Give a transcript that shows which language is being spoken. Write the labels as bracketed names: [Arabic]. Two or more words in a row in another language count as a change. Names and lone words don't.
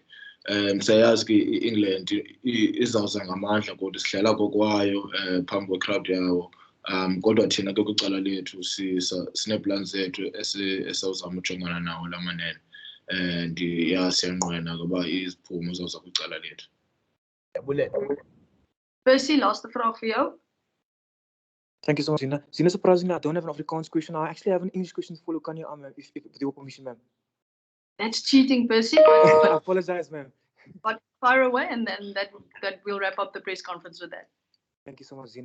[Xhosa] Siyayazi ke iEngland izawuza ngamandla kodwa sidlala kokwayo phambi kwecrowd yawo. Kodwa thina ke kwicala lethu sineplan zethu esawuzama ujongana nawo lamanene. Siyanqwena ngoba iziphumo zawuza kwicala lethu. [Afrikaans] Percy, last vraag vir jou. [English] Thank you so much, Zina. Zina, surprisingly, I don't have an Afrikaans question. I actually have an English question for Lukhanyo, if with your permission, ma'am. That's cheating, Percy. I apologize, ma'am. But fire away, and then that we'll wrap up the press conference with that.